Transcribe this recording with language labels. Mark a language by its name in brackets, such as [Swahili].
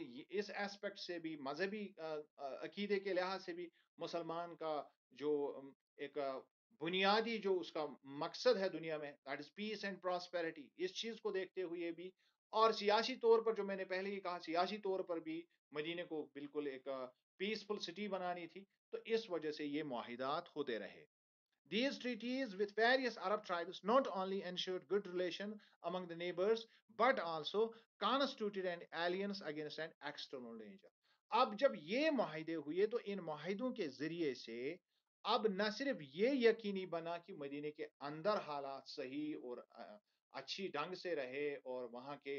[Urdu] اس aspect سے بھی, مذہبی عقیدے کے لحاظ سے بھی مسلمان کا جو ایک بنیادی جو اس کا مقصد ہے دنیا میں, [English] that is peace and prosperity, [Urdu] اس چیز کو دیکھتے ہوئے بھی, اور سیاسی طور پر جو میں نے پہلے ہی کہا سیاسی طور پر بھی مدینے کو بالکل ایک پیسفل سٹی بنانی تھی, تو اس وجہ سے یہ معاہدات ہوتے رہے. [English] These treaties with various Arab tribes not only ensured good relation among the neighbors, but also constituted an alliance against an external danger. [Urdu] اب جب یہ معاہدے ہوئے تو ان معاہدوں کے ذریعے سے اب نہ صرف یہ یقینی بنا کہ مدینے کے اندر حالات صحیح اور اچھی ڈنگ سے رہے, اور وہاں